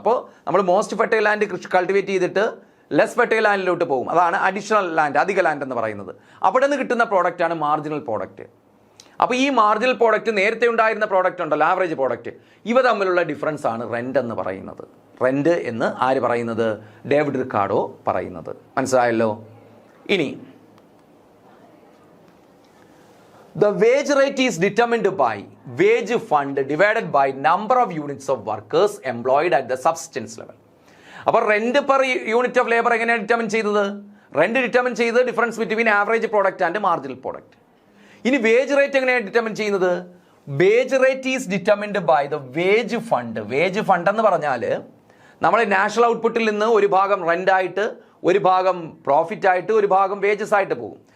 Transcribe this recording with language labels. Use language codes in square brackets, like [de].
[ml] അപ്പോൾ നമ്മൾ most fertile land cultivate ചെയ്തിട്ട് ലെസ് ഫെർട്ടൈൽ ലാൻഡിലോട്ട് പോകും, അതാണ് അഡീഷണൽ ലാൻഡ്, അധിക ലാൻഡ് എന്ന് പറയുന്നത്. അവിടെ നിന്ന് കിട്ടുന്ന പ്രോഡക്റ്റാണ് മാർജിനൽ പ്രോഡക്റ്റ്. അപ്പോൾ ഈ മാർജിനൽ പ്രോഡക്റ്റ് നേരത്തെ ഉണ്ടായിരുന്ന പ്രോഡക്റ്റ് ഉണ്ടല്ലോ, ആവറേജ് പ്രോഡക്റ്റ്, ഇവ തമ്മിലുള്ള ഡിഫറൻസ് ആണ് റെൻ്റ് എന്ന് പറയുന്നത്. റെൻ്റ് എന്ന് ആര് പറയുന്നത്, ഡേവിഡ് റിക്കാർഡോ പറയുന്നത്. മനസ്സിലായല്ലോ. [en] ഇനി the wage rate is determined by wage fund divided by number of units of workers employed at the subsistence level. [ml] അപ്പോൾ rent per unit of labour എങ്ങനെയാണ് ഡിറ്റർമിൻ ചെയ്തത്, റെന്റ് ഡിറ്റർമിൻ ചെയ്തത് difference between average product and marginal product. ഇനി wage rate എങ്ങനെയാണ് determine ചെയ്യുന്നത്, [en] Wage rate is determined by the wage fund. [ml] Wage fund എന്ന് പറഞ്ഞാൽ നമ്മൾ നാഷണൽ ഔട്ട്പുട്ടിൽ നിന്ന് ഒരു ഭാഗം റെൻ്റായിട്ട്, ഒരു ഭാഗം പ്രോഫിറ്റ് ആയിട്ട്, ഒരു ഭാഗം വേജസ് ആയിട്ട് പോകും.